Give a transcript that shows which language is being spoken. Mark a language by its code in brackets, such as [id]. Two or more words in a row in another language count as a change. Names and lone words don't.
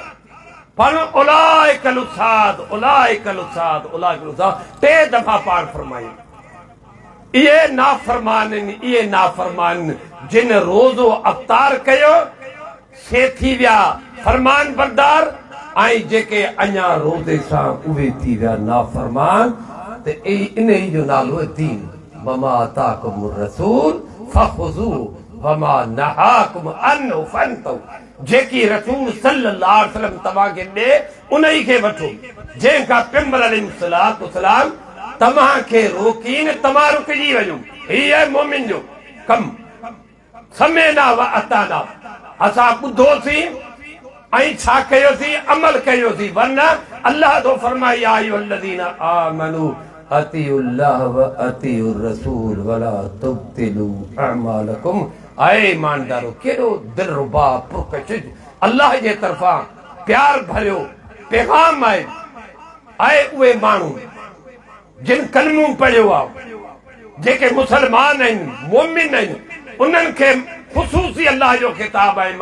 [sd] पर [ar] أولئك العصاة [sd] टे दफ़ा पाण फरमायूं, इहे नाफ़रमान जिन रोज़ो अफ़्तार कयो से थी विया फरमान बरदार, ऐं जेके अञा रोज़े सां उहे थी विया नाफ़रमान। त इन जो नालो दीन। [ar] وما آتاكم الرسول فخذوه وما نهاكم عنه فانتهوا. [sd] जेकी रसूल [ar] صلى الله عليه وسلم [sd] तव्हांखे ॾे उन ई खे वठो। जंहिंखां पैगंबर [ar] عليه الصلاة والسلام [sd] तव्हांखे रोकीन तव्हां रुकिजी वञो। हीअ मोमिन जो कमु। [ar] سمعنا وأطعنا, [sd] असां ॿुधोसीं ऐं छा कयोसीं, अमल कयोसीं। वरना अल्लाह तो फरमाए [ar] يا أيها الذين آمنوا أطيعوا الله وأطيعوا الرسول ولا تبطلوا أعمالكم. [sd] ऐ ईमानदारो, केॾो दिलरुबा पुरकशिश अल्लाह जे तरफ़ां प्यार भरियो पैगाम आहे। ऐं उहे माण्हू जिन कलमो पढ़ियो आहे, जेके मुसलमान आहिनि, मोमिन आहिनि, उन्हनि खे ख़ुसूसी अल्लाह जो ख़िताब आहे।